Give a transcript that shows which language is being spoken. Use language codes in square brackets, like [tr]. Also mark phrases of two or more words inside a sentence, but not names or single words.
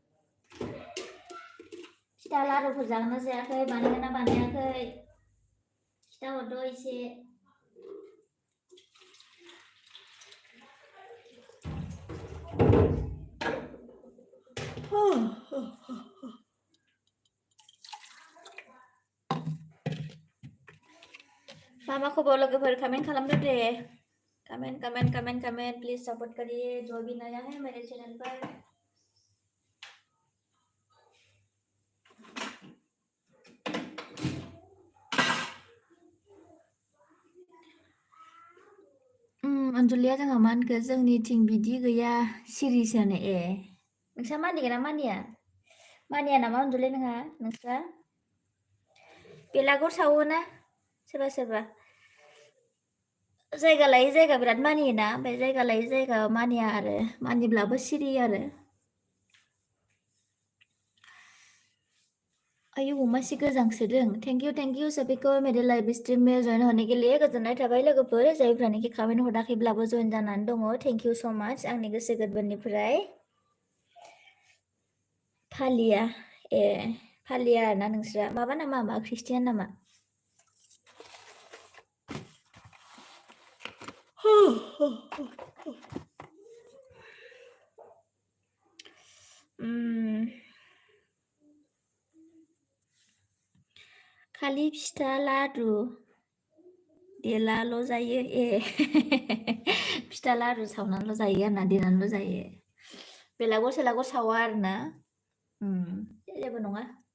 [brx] फिथा लारुफोर जागोन ना जायाखै बानायगोन ना बानायाखै फिथा हरद' एसे मा खबर लोगोफोर कमेंट खालामदो दे कमेंट प्लीज [hi] सपोर्ट करिए जो भी नया है मेरे चैनल पर [brx] अनजलिया जोंहा मा होनखो जोंनिथिं बिदि गैया सिरिसोनो नोंस्रा मानिगोन ना मानिया नामा अनजलि नोंस्रा बेलागुर सावोना सोरबा जायगा लायै जायगा बिराद मानियोना ओमफ्राय जायगा लायै जायगा मानिया आरो मानिब्लाबो सिरि आरो आयौ मासि गोजांसोदों थेंक इउ [hi] सभी को मेरे लाइव स्ट्रीम में जॉइन होने के लिए [brx] गोजोननाय थाबाय लोगोफोर जायफ्रानोखि कमेन्ट हराखैब्लाबो जइन जानानै दङ [en] thank you so much [brx] आंनि गोसो गोरबोनिफ्राय फालिया फालिया आरोना नोंस्रा माबा नामा ख्रिस्टियान नामा खालि फिथा लारु देलाल' जायो फिथा लारु सावनानैल' जायो आरोना देनानैल' जायो बेलागुर सेलागुर सावा आरोना जेबो नङा